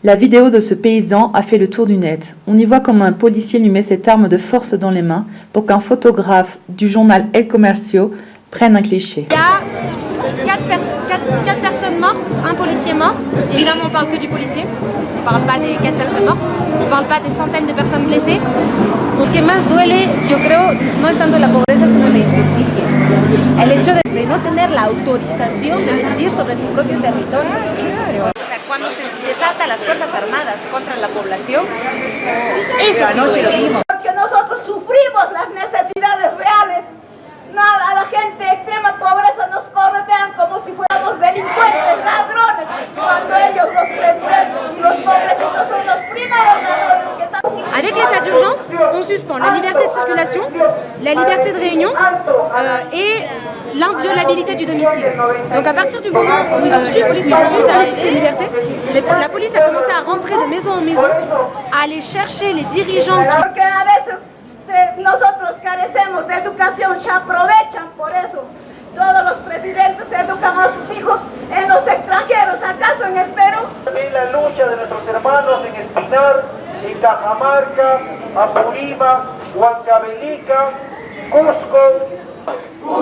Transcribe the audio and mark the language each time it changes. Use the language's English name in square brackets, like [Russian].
[French] La vidéo de ce paysan a fait le tour du net. On y voit comment un policier lui met cette arme de force dans les mains pour qu'un photographe du journal El Comercio prenne un cliché. Il y a 4 personnes mortes, un policier mort. Évidemment, on parle que du policier. On ne parle pas des 4 personnes mortes. On ne parle pas des centaines de personnes blessées. [Spanish] Lo que más duele, yo creo, no es tanto la pobreza, sino la injusticia. El hecho de no tener la autorización de decidir sobre tu propio territorio. O sea, cuando se desata las Fuerzas Armadas contra la población, eso sí duele. Porque nosotros sufrimos las necesidades reales. Nada, a la gente de extrema pobreza nos corretean como si fuéramos delincuentes, ladrones, cuando ellos, los pobrecitos, son los primeros ladrones que están... [French] Avec l'état d'urgence, on suspend la liberté de circulation, la liberté de réunion et l'inviolabilité du domicile. Donc à partir du moment où ils ont su, les policiers ont su serrer toutes ces libertés, la police a commencé à rentrer de maison en maison, à aller chercher les dirigeants qui... [Spanish] Porque a veces nosotros carecemos de educación, se aprovechan por eso. Todos los presidentes educan a sus hijos en los extranjeros, ¿acaso en el Perú? La lucha de nuestros hermanos en Espinar, en Cajamarca, Apurímac, Huancavelica, Cusco.